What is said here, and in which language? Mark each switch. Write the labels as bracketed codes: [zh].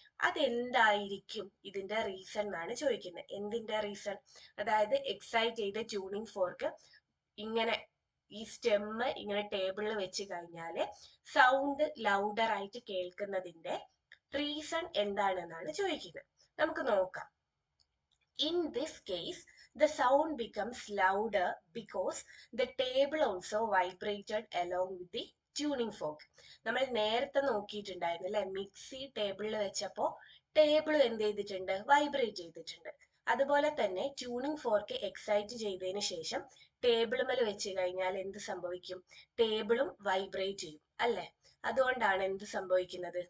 [ml] അതെന്തായിരിക്കും ഇതിന്റെ റീസൺ എന്നാണ് ചോദിക്കുന്നത്. എന്തിന്റെ റീസൺ? അതായത് എക്സൈറ്റ് ചെയ്ത ട്യൂണിംഗ് ഫോർക്ക് ഇങ്ങനെ ഈ സ്റ്റെമ്മ് ഇങ്ങനെ ടേബിളിൽ വെച്ച് കഴിഞ്ഞാല് സൗണ്ട് ലൗഡർ ആയിട്ട് കേൾക്കുന്നതിന്റെ റീസൺ എന്താണെന്നാണ് ചോദിക്കുന്നത്. നമുക്ക് നോക്കാം. [en] In this case, the sound becomes louder because the table also vibrated along with the tuning fork. [ml] നമ്മൾ നേരത്തെ നോക്കിയിട്ടുണ്ടായിരുന്നു അല്ലെ, മിക്സി ടേബിളിൽ വെച്ചപ്പോ ടേബിൾ എന്ത് ചെയ്തിട്ടുണ്ട്? വൈബ്രേറ്റ് ചെയ്തിട്ടുണ്ട്. അതുപോലെ തന്നെ ട്യൂണിംഗ് ഫോർക്ക് എക്സൈറ്റ് ചെയ്തതിന് ശേഷം ടേബിൾ മേൽ വെച്ച് കഴിഞ്ഞാൽ എന്ത് സംഭവിക്കും? ടേബിളും വൈബ്രേറ്റ് ചെയ്യും അല്ലെ. അതുകൊണ്ടാണ് എന്ത് സംഭവിക്കുന്നത്?